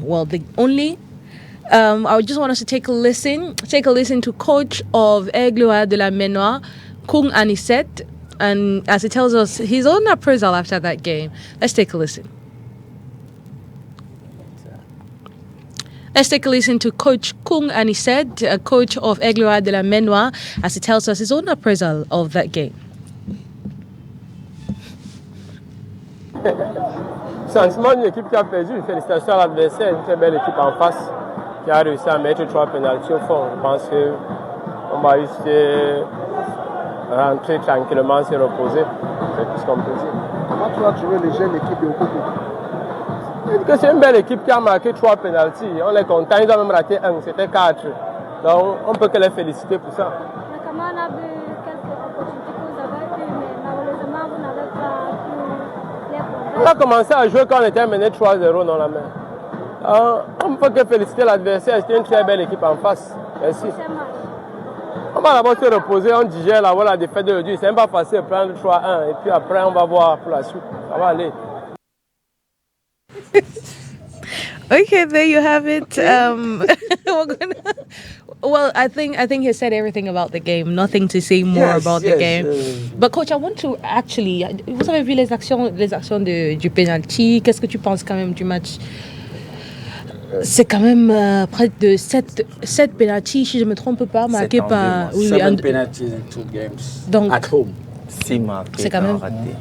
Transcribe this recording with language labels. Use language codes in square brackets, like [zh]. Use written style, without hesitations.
[en] Well, the only I just want us to take a listen to coach of Aigloa de la Menoa, Kung Anisette, and as he tells us his own appraisal after that game. Let's take a listen. Let's take a listen to Coach Kung Anisette, coach of Aigloa de la Menoa, as he tells us his own appraisal of that game. [fr] Sentiment d'une équipe qui a perdu. Félicitations à l'adversaire, une très belle équipe en face qui a réussi à mettre 3 pénaltys au fond. Je pense qu'on va juste rentrer tranquillement, se reposer. C'est tout ce qu'on peut dire. Comment tu as trouvé les jeunes équipes de Okoko? C'est une belle équipe qui a marqué 3 pénaltys. On est content, ils ont même raté 1, c'était 4. Donc on ne peut que les féliciter pour ça. Mais comment on a vu quelques opportunités que vous avez eues, mais malheureusement vous n'avez pas pu les prendre? On a commencé à jouer quand on était mené 3-0 dans la main. On ne peut que féliciter l'adversaire, c'était une très belle équipe en face. Merci. On va d'abord se reposer, on digère la défaite de l'aujourd'hui. C'est même pas facile de prendre 3-1 et puis après on va voir pour la suite. Ça va aller. [en] Okay, there you have it. Well, I think he said everything about the game. Nothing to say more about the game. But coach, I want to actually. [fr] Vous avez vu les actions du penalty. Qu'est-ce que tu penses quand même du match? C'est quand même près de 7 penalties, si je ne me trompe pas, marqués par... [en] 7 penalties in 2 games, [fr] donc, [en] at home. [fr] 6 marqués, c'est quand même... raté.